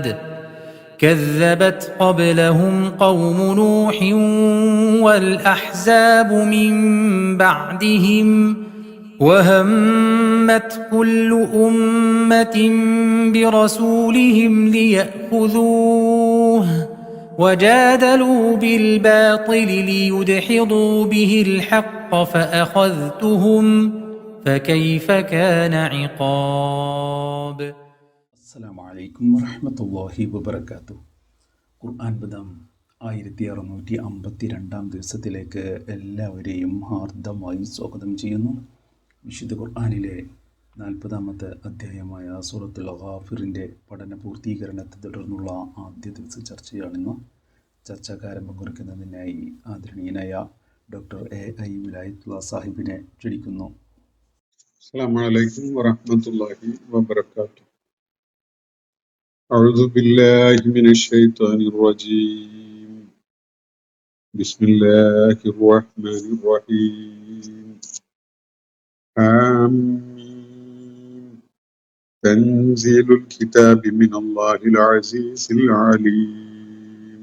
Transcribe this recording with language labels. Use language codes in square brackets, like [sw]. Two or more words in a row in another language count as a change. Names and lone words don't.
[ar] كذبت قبلهم قوم نوح والأحزاب من بعدهم وهمت كل أمة برسولهم ليأخذوه وجادلوا بالباطل ليدحضوا به الحق فأخذتهم فكيف كان عقاب. السلام عليكم ورحمة الله وبركاته. [ml] ഖുർആൻ പദം 1652 ദിവസത്തിലേക്ക് എല്ലാവരെയും ഹാർദമായി സ്വാഗതം ചെയ്യുന്നു. വിശുദ്ധ ഖുർആനിലെ 40-ാമത്തെ അധ്യായമായ സൂറത്തുൽ ഗാഫിറിൻ്റെ പഠന പൂർത്തീകരണത്തെ തുടർന്നുള്ള ആദ്യ ദിവസ ചർച്ചയാണിന്ന്. ചർച്ചക്കാരംഭം കുറിക്കുന്നതിനായി ആദരണീയനായ ഡോക്ടർ A.I. വിലായത്തുള്ള സാഹിബിനെ ക്ഷണിക്കുന്നു. [ar] السلام عليكم ورحمة الله وبركاته. أعوذ بالله من الشيطان الرجيم. بسم الله الرحمن الرحيم. آمين. تنزيل الكتاب من الله العزيز العليم.